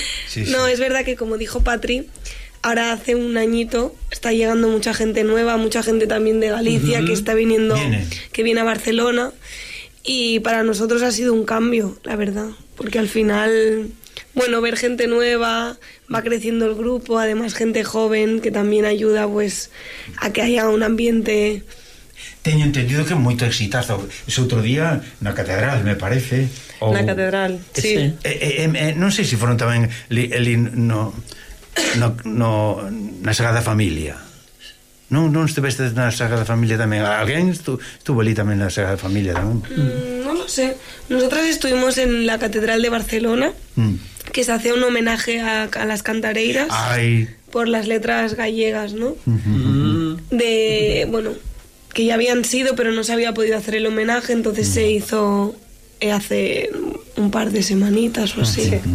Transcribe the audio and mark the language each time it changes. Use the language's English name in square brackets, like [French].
[Spanish] Sí, sí. No, es verdad que, como dijo Patri, ahora hace un añito está llegando mucha gente nueva, mucha gente también de Galicia, que está viniendo, que viene a Barcelona, y para nosotros ha sido un cambio, la verdad. Porque al final, bueno, ver gente nueva, va creciendo el grupo, además gente joven, que también ayuda, pues, a que haya un ambiente. [Galician] Teño entendido que moito exitazo. Ese outro día, na catedral, me parece. Na catedral, sí. Non sei se foron tamén na Sagrada Familia. Non estuveste na Sagrada Familia tamén. Alguén estuvo ali tamén na Sagrada Familia tamén. [Spanish] No sé. Nosotras estuvimos en la Catedral de Barcelona, que se hace un homenaje a las cantareiras. Ay. Por las letras gallegas, ¿no? De, bueno, que ya habían sido, pero no se había podido hacer el homenaje, entonces se hizo hace un par de semanitas o así.